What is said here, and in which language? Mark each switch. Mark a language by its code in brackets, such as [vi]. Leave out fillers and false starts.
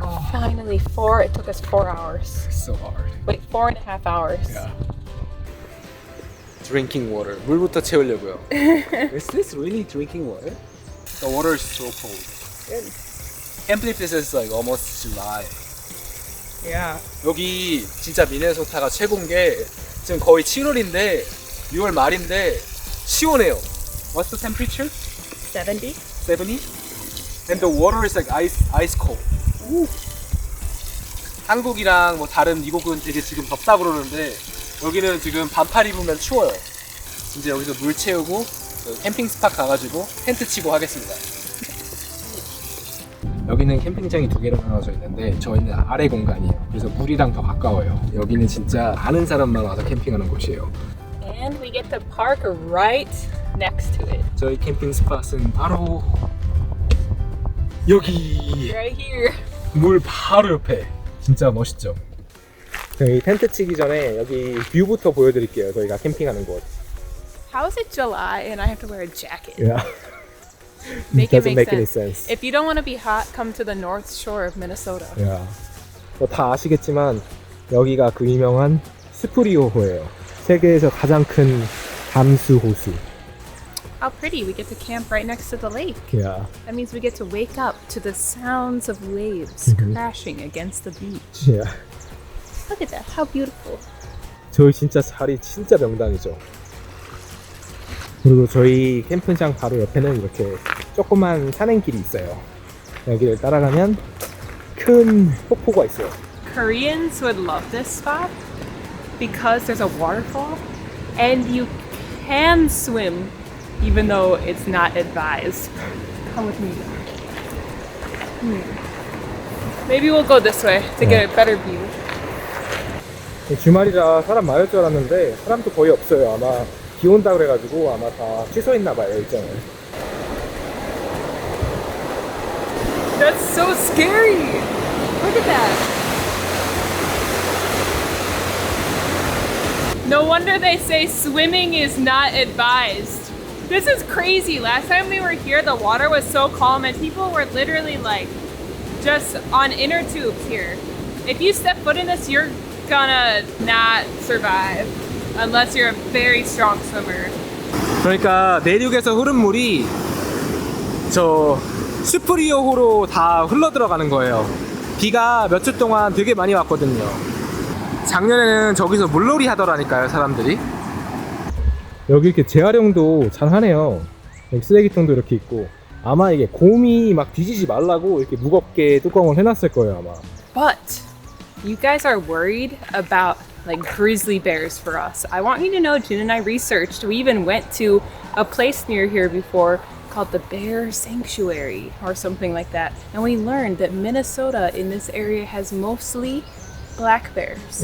[en] Finally, it took us 4 hours. So hard. Wait, 4.5 hours. Yeah. Drinking water. [ko] 물부터 채우려고요. [en] Is this really drinking water? The water is so cold. Can't believe this is like almost July. Yeah. [ko] 여기 진짜 미네소타가 최고인 게 지금 거의 7월인데 6월 말인데 시원해요. [en] What's the temperature? 70? 70? And the water is like ice cold. [ko] 한국이랑 뭐 다른 미국은 되게 지금 덥다 그러는데 여기는 지금 반팔 입으면 추워요. 이제 여기서 물 채우고 캠핑 스팟 가가지고 텐트 치고 하겠습니다. 여기는 캠핑장이 2개로 나눠져 있는데 저희는 아래 공간이에요. 그래서 물이랑 더 가까워요. 여기는 진짜 아는 사람만 와서 캠핑하는 곳이에요. [en] And we get the park right next to it. [ko] 저희 캠핑 스팟은 바로 여기 [en] Right here. [ko] 물 바로 옆에. 진짜 멋있죠? 저희 텐트 치기 전에 여기 뷰부터 보여드릴게요. 저희가 캠핑하는 곳. [en] How is it July and I have to wear a jacket? Yeah. Make it Doesn't make make any sense. sense. If you don't want to be hot, come to the North Shore of Minnesota. Yeah. [ko] 다 아시겠지만 여기가 그 유명한 스프리오호예요. 세계에서 가장 큰 담수 호수. [en] How pretty. We get to camp right next to the lake. Yeah. That means we get to wake up to the sounds of waves crashing against the beach. Yeah. Look at that. How beautiful. [ko] 저희 진짜 자리 진짜 명당이죠. 그리고 저희 캠핑장 바로 옆에는 이렇게 조그만 산행길이 있어요. 여기를 따라가면 큰 폭포가 있어요. [en] Koreans would love this spot because there's a waterfall and you can swim even though it's not advised. Come with me. Maybe we'll go this way to get a better view. [ko] 주말이라 사람 많을 줄 알았는데 사람도 거의 없어요. 아마 비 온다 그래가지고 아마 다 취소했나 봐요, 일정을. [en] That's so scary. Look at that. No wonder they say swimming is not advised. This is crazy. Last time we were here, the water was so calm and people were literally like just on inner tubes here. If you step foot in this, you're gonna not survive unless you're a very strong swimmer. [ko] 그러니까 내륙에서 흐른 물이 저 슈프리오호로 다 흘러 들어가는 거예요. 비가 몇 주 동안 되게 많이 왔거든요. 작년에는 저기서 물놀이 하더라니까요, 사람들이. 여기 이렇게 재활용도 잘 하네요. 여기 쓰레기통도 이렇게 있고. 아마 이게 곰이 막 뒤지지 말라고 이렇게 무겁게 뚜껑을 해놨을 거예요, 아마. [en] But you guys are worried about like grizzly bears for us. I want you to know Jin and I researched. We even went to a place near here before called the Bear Sanctuary or something like that. And we learned that Minnesota in this area has mostly black bears.